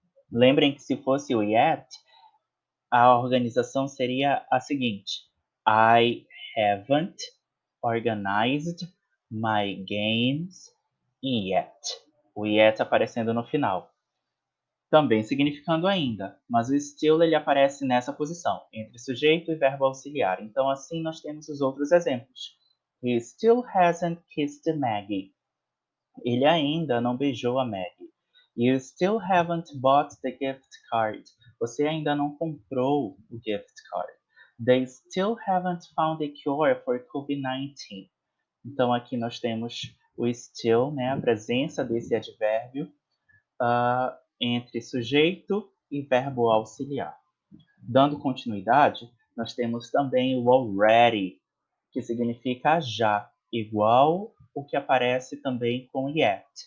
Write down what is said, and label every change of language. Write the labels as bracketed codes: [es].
[pt] Lembrem que se fosse o yet, a organização seria a seguinte: [en] I haven't organized my games yet. [pt] O yet aparecendo no final. Também significando ainda, mas o still ele aparece nessa posição, entre sujeito e verbo auxiliar. Então assim nós temos os outros exemplos. [en] He still hasn't kissed Maggie. [pt] Ele ainda não beijou a Maggie. [en] You still haven't bought the gift card. [pt] Você ainda não comprou o gift card. [en] They still haven't found a cure for COVID-19. [pt] Então aqui nós temos o still, né, a presença desse advérbio entre sujeito e verbo auxiliar. Dando continuidade, nós temos também o already, que significa já, igual o que aparece também com yet.